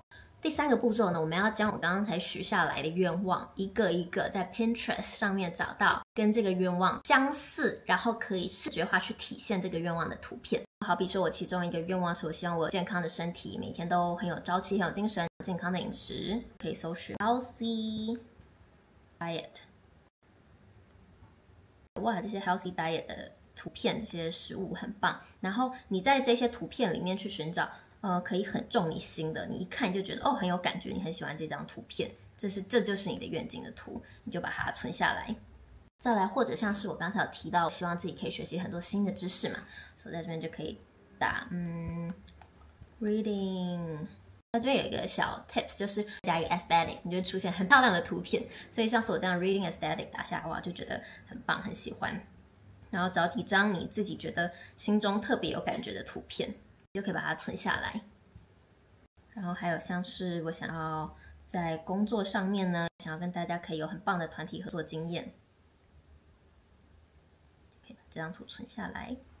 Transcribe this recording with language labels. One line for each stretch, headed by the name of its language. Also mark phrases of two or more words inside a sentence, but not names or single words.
Chinese: 第三個步驟呢，我們要將我剛剛才許下來的願望一個一個在 Pinterest 上面找到跟這個願望相似，然後可以視覺化去體現這個願望的圖片。好比說我其中一個願望是我希望我有健康的身體，每天都很有朝氣，很有精神，健康的飲食，可以搜尋
English: healthy diet。
Chinese: 哇，這些
English: healthy diet
Chinese: 的圖片，這些食物很棒。然後你在這些圖片裡面去尋找可以很中你心的，你一看就觉得很有感觉，你很喜歡這張圖片，這就是你的願景的圖，你就把它存下來。再來，或者像是我剛才有提到，希望自己可以學習很多新的知識嘛，所以在這邊就可以打reading。那這邊有一個小 tips， 就是加一個 aesthetic， 你就會出現很漂亮的圖片。所以像是我這樣
English: reading aesthetic
Chinese: 打下來，哇，就覺得很棒，很喜歡。然後找幾張你自己覺得心中特別有感覺的圖片，就可以把它存下來。然後還有像是我想要在工作上面呢，想要跟大家可以有很棒的團體合作經驗，可以把這張圖存下來。